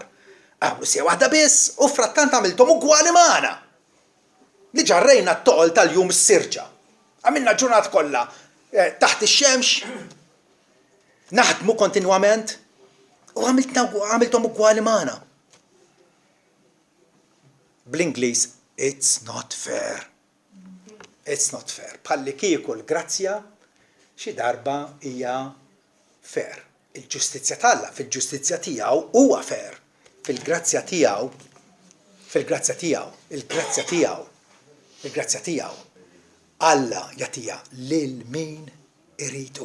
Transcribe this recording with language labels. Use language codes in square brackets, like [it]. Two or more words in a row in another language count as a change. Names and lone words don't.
[mt] Għamlu sija waħda biss u frattant għamiltom ugwali magħna. Li ġarrejna t-toqol tal-jum s-sirġa. Għamilna ġurnat kollha taħt ix-xemx, naħdmu kontinwament u għamiltom ugwali magħna. Bl-Ingliż, [en] it's not fair. It's not fair. [mt] Bħalli kieku l-grazzja xi darba hija fair. Il-ġustizzja talla fil-ġustizzja tiegħu huwa fair. Fil-grazzja tiegħu, il-grazzja tiegħu Alla jagħtiha lil min iridu.